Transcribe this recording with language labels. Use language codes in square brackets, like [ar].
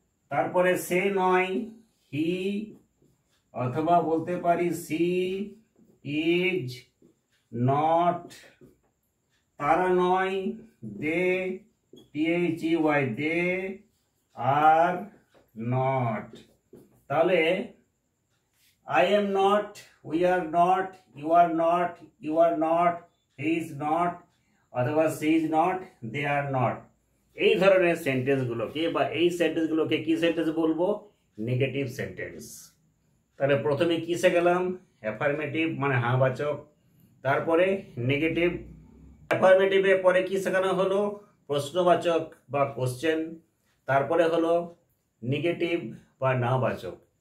[bn] তারপরে সে নয়, হি, অথবা বলতে পারি [en] She is not. [bn] তারা নয়, দে, THEY, [en] They are not. তাহলে I am not, we are not, you are not, you are not, he is not, অথবা she is not, they are not। [bn] এই ধরনের সেন্টেন্সগুলোকে বা এই সেন্টেন্সগুলোকে কি সেন্টেন্স বলবো, নেগেটিভ সেন্টেন্স। তাহলে প্রথমে কি শিখলাম, অ্যাফার্মেটিভ মানে হ্যাঁ বাচক, তারপরে নেগেটিভ, অ্যাফার্মেটিভের পরে কি শেখানো হলো, প্রশ্নবাচক বা কোশ্চেন, তারপরে হলো নেগেটিভ বা না বাচক।